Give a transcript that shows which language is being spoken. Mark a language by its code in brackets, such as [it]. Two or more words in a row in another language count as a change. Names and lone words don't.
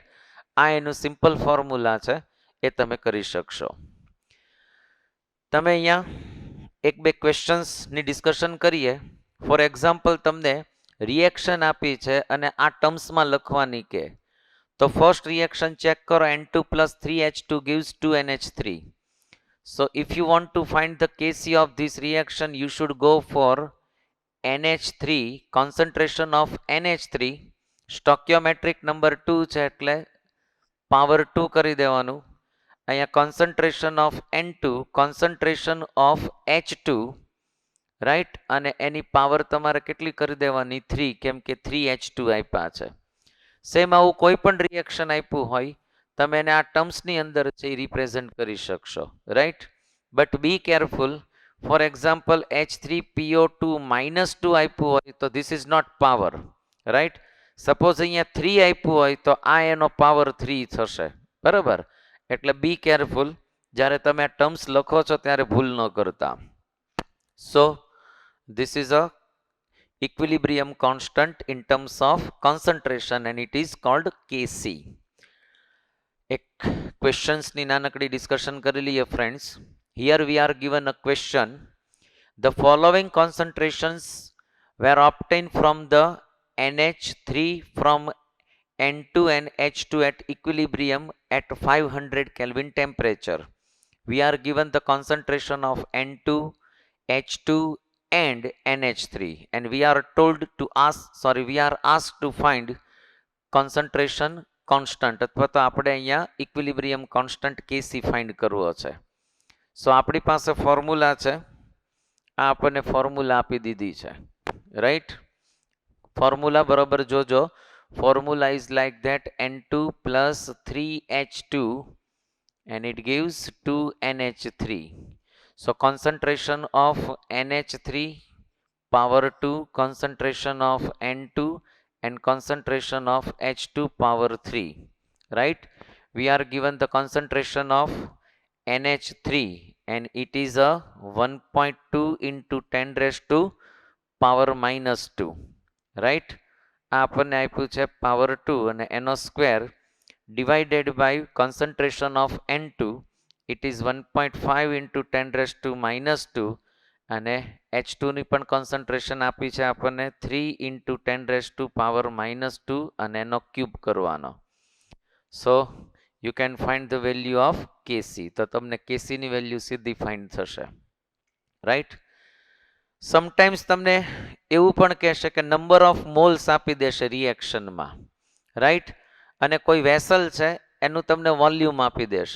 [gu] આ એનું [en] simple formula [gu] છે, એ તમે કરી શકશો. તમે અહીંયા એક બે ક્વેશ્ચન્સની ડિસ્કશન કરીએ. [en] for example [gu] તમને રિએક્શન આપી છે અને આ ટર્મ્સમાં લખવાની કે, તો [en] first reaction check [gu] કરો, [en] N2 plus 3H2 gives 2NH3. So if you want to find the Kc of this reaction, you should go for NH3, concentration of NH3, stoichiometric number 2 [gu] છે એટલે પાવર 2 કરી દેવાનું. અહીંયા [en] concentration of N2, concentration of H2, [gu] રાઈટ, અને એની પાવર તમારે કેટલી કરી દેવાની? 3, કેમ કે 3H2 આપ્યા છે. સેમ આવું કોઈ પણ રિએક્શન આપ્યું હોય તમે એને આ ટર્મ્સની અંદર છે એ રિપ્રેઝન્ટ કરી શકશો. [en] right? but be careful. for example H3PO2 -2 [gu] આપ્યું હોય તો [en] this is not power. right? [gu] સપોઝ અહીંયા 3 આપ્યું હોય તો આ એનો પાવર 3 થશે. બરાબર? એટલે [en] be careful, [gu] જ્યારે તમે આ ટર્મ્સ લખો છો ત્યારે ભૂલ ન કરતા. [en] સો this is a equilibrium constant in terms of concentration and it is called Kc. [gu] એક questions ની નાનકડી ડિસ્કશન કરી લઈએ ફ્રેન્ડ્સ. [en] Here we are given a question. The following concentrations were obtained from the NH3 from N2 and H2 at equilibrium at 500 Kelvin temperature. We are given the concentration of N2, H2 and NH3 and we are asked to find concentration constant, [gu] અથવા તો આપણે અહીંયા [en] equilibrium constant Kc find [gu] કરવો છે. સો આપણી પાસે ફોર્મ્યુલા છે, આ આપણને ફોર્મ્યુલા આપી દીધી છે. રાઈટ? ફોર્મ્યુલા બરોબર જોજો. [en] formula is like that N2 plus 3H2 and it gives 2NH3. So concentration of NH3 power 2, concentration of N2 and concentration of H2 power 3. Right? We are given the concentration of NH3 and it is a 1.2 into 10 raised to power minus 2. Right? [gu] આ આપણને આપ્યું છે પાવર 2 અને એનો સ્ક્વેર [en] divided by concentration of N2, it is 1.5 into 10 raised to minus 2 [gu] અને H2 ની પણ કોન્સન્ટ્રેશન આપી છે આપણને [en] 3 into 10 raised to power minus 2 [gu] અને એનો ક્યુબ કરવાનો. [en] so you can find the value of Kc. [gu] તો તમને Kc ની વેલ્યુ સીધી ફાઇન્ડ થશે, રાઈટ. સમટાઈમ્સ તમને એવું પણ કહેશે કે [en] number of moles [gu] આપી દેશે રિએક્શનમાં, રાઈટ, અને કોઈ વેસલ છે એનું તમને વોલ્યુમ આપી દેશે.